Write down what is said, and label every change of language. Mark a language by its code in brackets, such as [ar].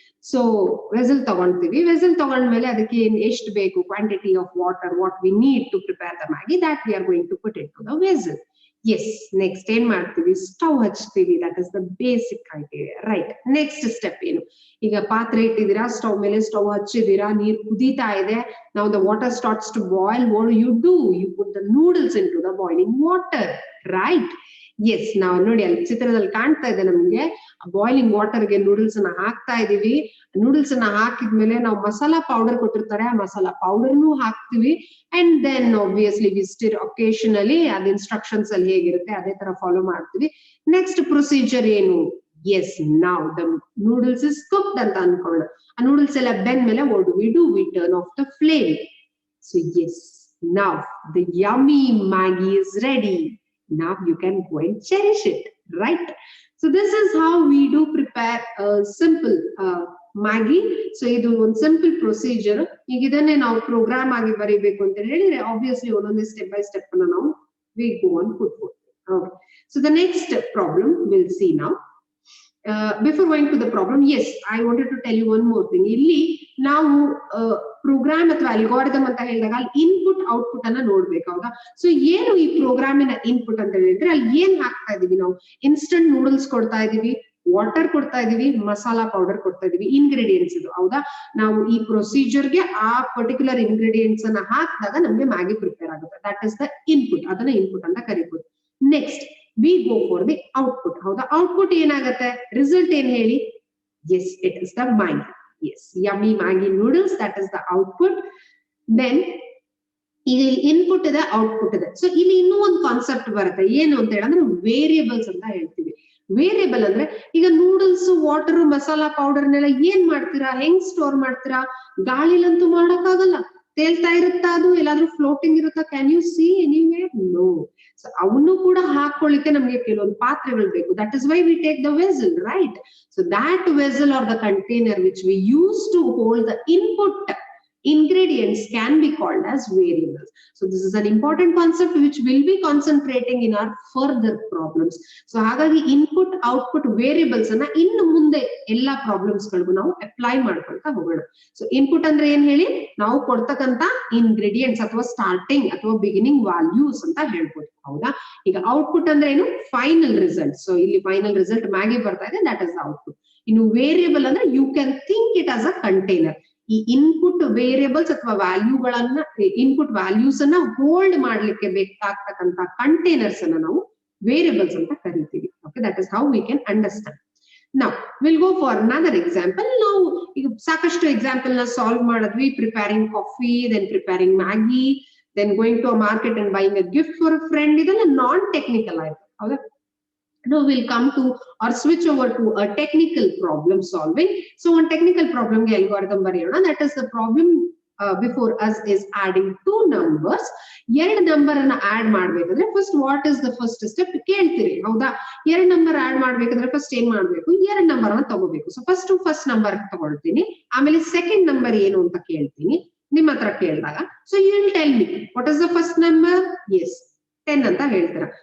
[en] so [kn] vessel ತಗೊಂತೀವಿ. Vessel ತಗೊಂಡ್ಮೇಲೆ ಅದಕ್ಕೆ ಎಷ್ಟು ಬೇಕು [en] Quantity of water what we need to prepare the Maggi, that we are going to put it to the vessel. [kn] S next ಏನ್ ಮಾಡ್ತೀವಿ, stove ಹಚ್ತೀವಿ. [en] That is the basic criteria, right. [kn] Next step ಏನು, ಈಗ ಪಾತ್ರೆ ಇಟ್ಟಿದ್ದೀರಾ, stove ಮೇಲೆ stove ಹಚ್ಚಿದೀರಾ, ನೀರ್ ಕುದೀತಾ ಇದೆ. [en] Now the water starts to boil. What do? You put the noodles into the boiling water, right? [kn] S, ನಾವು ನೋಡಿ ಅಲ್ಲಿ ಚಿತ್ರದಲ್ಲಿ ಕಾಣ್ತಾ ಇದೆ ನಮ್ಗೆ, ಬಾಯ್ಲಿಂಗ್ ವಾಟರ್ಗೆ ನೂಡಲ್ಸ್ ಅನ್ನ ಹಾಕ್ತಾ ಇದೀವಿ. ನೂಡಲ್ಸ್ ಅನ್ನ ಹಾಕಿದ್ಮೇಲೆ ನಾವು ಮಸಾಲಾ ಪೌಡರ್ ಕೊಟ್ಟಿರ್ತಾರೆ, ಆ ಮಸಾಲಾ ಪೌಡರ್ನು ಹಾಕ್ತಿವಿ. [en] and then obviously we stir occasionally, [kn] ಅದ್ ಇನ್ಸ್ಟ್ರಕ್ಷನ್ಸ್ ಅಲ್ಲಿ ಹೇಗಿರುತ್ತೆ ಅದೇ ತರ ಫಾಲೋ ಮಾಡ್ತೀವಿ. ನೆಕ್ಸ್ಟ್ ಪ್ರೊಸೀಜರ್ ಏನು, ಎಸ್, ನಾವ್ [en] the noodles is cooked [kn] ಅಂತ ಅನ್ಕೊಳ್ಳೋಣ. ಆ ನೂಡಲ್ಸ್ ಎಲ್ಲ ಬೆಂದ್ಮೇಲೆ [en] what do? We turn off the flame. So yes, now the yummy Maggi is ready. Now you can go and cherish it, right? So this is how we do prepare a simple Maggi. So idu one simple procedure. [kn] ಈಗ ಇದನ್ನೇ ನಾವು program ಆಗಿ ಬರೀಬೇಕು ಅಂತ ಹೇಳಿದ್ರೆ obviously ಒಂದೊಂದೇ step by step ಅನ್ನ ನಾವು [en] we go on put forth. Okay. So the next problem we'll see now. Before going to the problem, yes, I wanted to tell you one more thing. [kn] ಇಲ್ಲಿ ನಾವು program ಅಥವಾ algorithm ಅಂತ ಹೇಳಿದಾಗ ಅಲ್ಲಿ input output ಅನ್ನ ನೋಡ್ಬೇಕು, ಹೌದಾ? So ಏನು ಈ ಪ್ರೋಗ್ರಾಮಿನ ಇನ್ಪುಟ್ ಅಂತ ಹೇಳಿದ್ರೆ ಅಲ್ಲಿ ಏನ್ ಹಾಕ್ತಾ ಇದೀವಿ ನಾವು, ಇನ್ಸ್ಟಂಟ್ ನೂಡಲ್ಸ್ ಕೊಡ್ತಾ ಇದೀವಿ, ವಾಟರ್ ಕೊಡ್ತಾ ಇದೀವಿ, ಮಸಾಲಾ ಪೌಡರ್ ಕೊಡ್ತಾ ಇದೀವಿ, ಇಂಗ್ರೀಡಿಯೆಂಟ್ಸ್ ಇದು, ಹೌದಾ? ನಾವು ಈ ಪ್ರೊಸೀಜರ್ಗೆ ಆ ಪರ್ಟಿಕ್ಯುಲರ್ ಇಂಗ್ರೀಡಿಯೆಂಟ್ಸ್ ಅನ್ನ ಹಾಕಿದಾಗ ನಮ್ಗೆ ಮ್ಯಾಗಿ ಪ್ರಿಪೇರ್ ಆಗುತ್ತೆ. [en] that is the input, [kn] ಅದನ್ನ ಇನ್ಪುಟ್ ಅಂತ ಕರಿಬಹುದು. [en] Next we go for the output. [kn] ಹೌದಾ? ಔಟ್ಪುಟ್ ಏನಾಗುತ್ತೆ, ರಿಸಲ್ಟ್ ಏನ್ ಹೇಳಿ, [en] yes, it is the Maggi. Yes, yummy Maggi noodles, that is the output. [kn] Then ಇಲ್ಲಿ ಇನ್ಪುಟ್ ಇದೆ, ಔಟ್ಪುಟ್ ಇದೆ. ಸೊ ಇಲ್ಲಿ ಇನ್ನೂ ಒಂದು ಕಾನ್ಸೆಪ್ಟ್ ಬರುತ್ತೆ, ಏನು ಅಂತ ಹೇಳಿದ್ರೆ ವೇರಿಯೇಬಲ್ಸ್ ಅಂತ ಹೇಳ್ತೀವಿ. ವೇರಿಯೇಬಲ್ ಅಂದ್ರೆ ಈಗ ನೂಡಲ್ಸ್, ವಾಟರ್, ಮಸಾಲಾ ಪೌಡರ್ನೆಲ್ಲ ಏನ್ ಮಾಡ್ತೀರಾ, ಹೆಂಗ್ ಸ್ಟೋರ್ ಮಾಡ್ತೀರಾ? ಗಾಳಿಲಂತೂ ಮಾಡಕ್ಕಾಗಲ್ಲ, ತೇಲ್ತಾ ಇರುತ್ತಾ, ಅದು ಎಲ್ಲಾದ್ರೂ ಫ್ಲೋಟಿಂಗ್ ಇರುತ್ತಾ? [en] Can you see anywhere? No. [kn] So ಅವನು ಕೂಡ ಹಾಕೊಳ್ಳಿಕ್ಕೆ ನಮ್ಗೆ ಕೆಲವೊಂದು ಪಾತ್ರೆಗಳು ಬೇಕು. [en] That is why we take the vessel, right? So that vessel or the container which we use to hold the input ingredients can be called as variables. So this is an important concept which we'll be concentrating in our further problems. [kn] So ಹಾಗಾಗಿ input output variables ಅನ್ನ ಇನ್ನು ಮುಂದೆ ಎಲ್ಲಾ problems ಗಳಿಗೂ ನಾವು apply ಮಾಡ್ಕೊಳ್ತಾ ಹೋಗೋಣ. So input ಅಂದ್ರೆ ಏನ್ ಹೇಳಿ, ನಾವು ಕೊಡ್ತಕ್ಕಂತ ಇಂಗ್ರೀಡಿಯೆಂಟ್ಸ್ ಅಥವಾ ಸ್ಟಾರ್ಟಿಂಗ್ ಅಥವಾ ಬಿಗಿನಿಂಗ್ ವ್ಯಾಲ್ಯೂಸ್ ಅಂತ ಹೇಳ್ಬೋದು, ಹೌದಾ? ಈಗ ಔಟ್ಪುಟ್ ಅಂದ್ರೆ ಏನು, ಫೈನಲ್ ರಿಸಲ್ಟ್. ಸೊ ಇಲ್ಲಿ ಫೈನಲ್ ರಿಸಲ್ಟ್ ಮ್ಯಾಗಿ ಬರ್ತಾ ಇದೆ, [en] That is output. [kn] ಇನ್ನು ವೇರಿಯೇಬಲ್ ಅಂದ್ರೆ [en] You can think it as a container. [kn] ಈ ಇನ್ಪುಟ್ ವೇರಿಯೇಬಲ್ಸ್ ಅಥವಾ ವ್ಯಾಲ್ಯೂಗಳನ್ನ, ಇನ್ಪುಟ್ ವ್ಯಾಲ್ಯೂಸ್ ಅನ್ನ ಹೋಲ್ಡ್ ಮಾಡ್ಲಿಕ್ಕೆ ಬೇಕಾಗ್ತಕ್ಕಂತ ಕಂಟೈನರ್ಸ್ ಅನ್ನ ನಾವು ವೇರಿಯೇಬಲ್ಸ್ ಅಂತ ಕರಿತೀವಿ. [en] Okay, that is how we can understand. Now we'll go for another example. [kn] ನಾವು ಈಗ ಸಾಕಷ್ಟು ಎಕ್ಸಾಂಪಲ್ ನ ಸಾಲ್ವ್ ಮಾಡಿದ್ವಿ. [en] Preparing coffee, then preparing Maggi, then going to a market and buying a gift for a friend. [kn] ಇದೆಲ್ಲ non technical ಆಯ್ತು, ಹೌದಾ? [en] Now we'll come to or switch over to a technical problem solving. So one technical problem [kn] ಗೆ algorithm ಬರೆಯೋಣ. [en] That is the problem before us is adding two numbers. [kn] ಎರಡು number ಅನ್ನ add ಮಾಡ್ಬೇಕಂದ್ರೆ first [en] what is the first step [kn] ಕೇಳ್ತೀರಿ, ಹೌದಾ? ಎರಡು number add ಮಾಡ್ಬೇಕಂದ್ರೆ first ಏನ್ ಮಾಡ್ಬೇಕು, ಎರಡು ನಂಬರ್ ಅನ್ನ ತಗೋಬೇಕು. ಸೊ ಫಸ್ಟ್ ನಂಬರ್ ತಗೊಳ್ತೀನಿ, ಆಮೇಲೆ ಸೆಕೆಂಡ್ ನಂಬರ್ ಏನು ಅಂತ ಕೇಳ್ತೀನಿ ನಿಮ್ಮ ಹತ್ರ ಕೇಳಿದಾಗ. [en] So you will tell me what is the first number. Yes, [kn] 10 ಅಂತ ಹೇಳ್ತೀರಾ.